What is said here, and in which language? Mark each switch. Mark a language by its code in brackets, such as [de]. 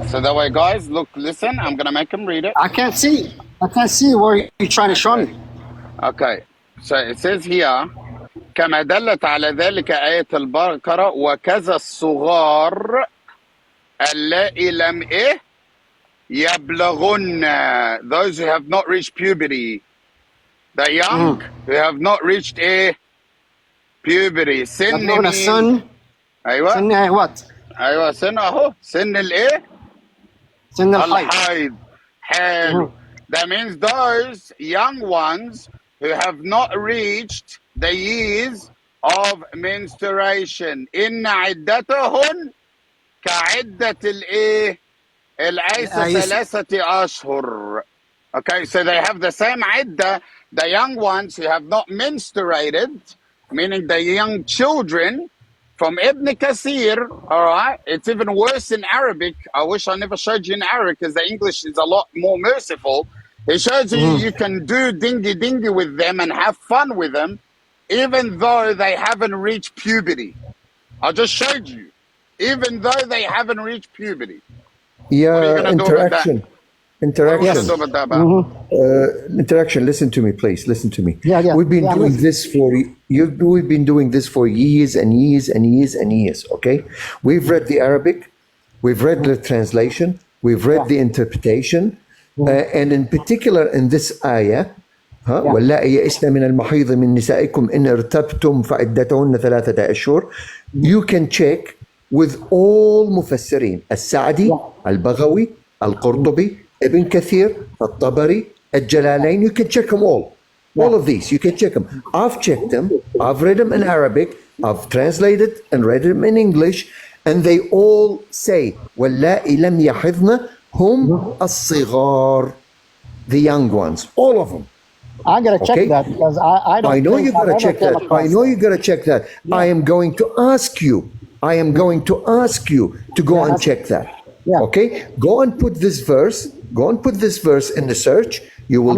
[en] So that way, guys, look, listen. I'm gonna make him read it. I can't see. I can't see where you're trying to show me. Okay. So it says here. [ar] كما دلت على ذلك آية البقرة وكذا الصغار اللائي لم إيه يبلغن. [en] Those who have not reached puberty. The young who have not reached puberty. [ar] سن يبلغن مين؟ السن. أيوة. سن [en] what? [ar] أيوة سن أهو. سن الإيه؟ سن الحيض. الحيض. حلو. [en] That means those young ones who have not reached the years of menstruation. [ar] إن عدتهن كعدة الإيه؟ العيسى 3 أشهر. [en] Okay, so they have the same عدة. The young ones who have not menstruated, meaning the young children, from Ibn Kathir, all right? It's even worse in Arabic. I wish I never showed you in Arabic because the English is a lot more merciful. It shows you you can do dingy with them and have fun with them, even though they haven't reached puberty. I just showed you. Even though they haven't reached puberty. What are you Yeah, going to do with that? interaction. What are you going to do with that about? Interaction. Listen to me, please. Listen to me. Yeah. We've been doing this we've been doing this for years and years and years and years. Okay, we've read the Arabic, we've read the translation, we've read the interpretation, and in particular in this ayah. [ar] واللائي يئسن من المحيض من نسائكم إن ارتبتم فعدتهن 3 أشهر. [en] You can check with all مفسرين السعدي, البغوي, القرطبي, Ibn Kathir, الطبري, الجلالين. You can check them all. All of these, you can check them. I've checked them. I've read them in Arabic. I've translated and read them in English. And they all say [ar] واللائي لم يحضن هم الصغار. [en] The young ones. All of them. I gotta check that because I don't. I know you gotta check that. I know you gotta check that. Yeah. I am going to ask you. I am going to ask you to go and check that. Yeah. Okay? Go and put this verse. Go and put this verse in the search. You will